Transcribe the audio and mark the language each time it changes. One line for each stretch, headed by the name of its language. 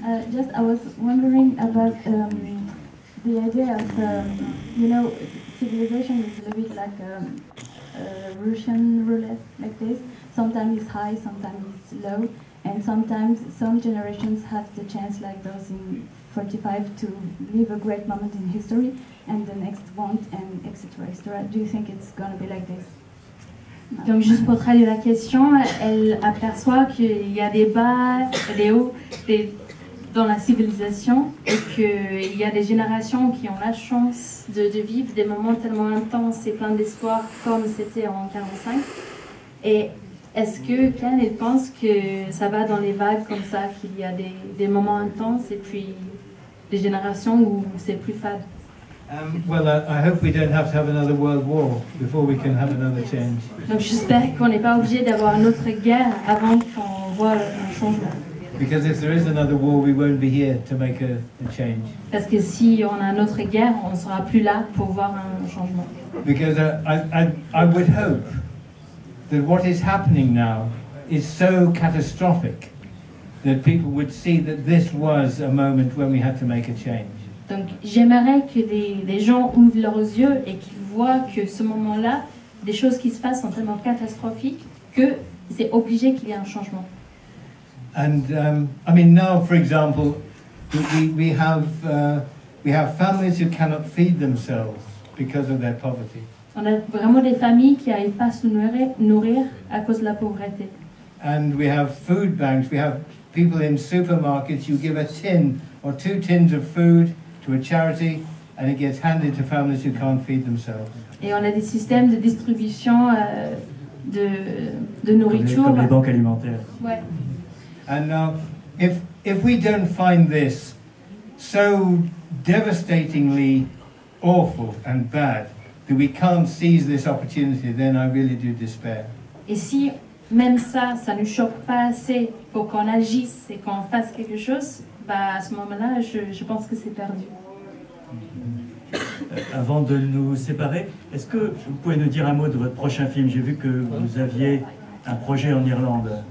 English: Just I was wondering about the idea of, civilization is a bit like Russian roulette, like this. Sometimes it's high, sometimes it's low, and sometimes some generations have the chance, like those in 45, to live a great moment in history, and the next won't, and etc. etc. Do you think it's going to be like this?
French: Donc juste pour traduire la question, elle aperçoit qu'il y a des bas, des hauts dans la civilisation et qu'il y a des générations qui ont la chance de vivre des moments tellement intenses et pleins d'espoir comme c'était en 45. Et est-ce que Ken elle pense que ça va dans les vagues comme ça, qu'il y a des moments intenses et puis des générations où c'est plus fade?
English: Well, I hope we don't have to have another world war before we can have another change.
French: Donc j'espère qu'on n'est pas obligé d'avoir une autre guerre avant qu'on voit un changement.
English: Because if there is another war, we won't be here to make a change.
French: Parce que si on a une autre guerre, on ne sera plus là pour voir un changement.
English: Because I would hope that what is happening now is so catastrophic that people would see that this was a moment when we had to make a change.
French: Donc j'aimerais que les gens ouvrent leurs yeux et qu'ils voient que ce moment-là, des choses qui se passent sont tellement catastrophiques que c'est obligé qu'il y ait un changement.
English: And I mean now, for example, we have families who cannot feed themselves because of their poverty.
French: On a vraiment des familles qui n'arrivent pas à se nourrir à cause de la pauvreté.
English: And we have food banks. We have people in supermarkets. You give a tin or 2 tins of food to a charity, and it gets handed to families who can't feed themselves.
French: Et on a des systèmes de distribution de nourriture. Comme les banques alimentaires. Ouais.
English: And now, if we don't find this so devastatingly awful and bad that we can't seize this opportunity, then I really do despair.
French: Et si même ça ne choque pas assez pour qu'on agisse et qu'on fasse quelque chose, bah à ce moment-là, je pense que c'est perdu. Avant de nous séparer, est-ce que vous pouvez nous dire un mot de votre prochain film? J'ai vu que vous aviez un projet en Irlande.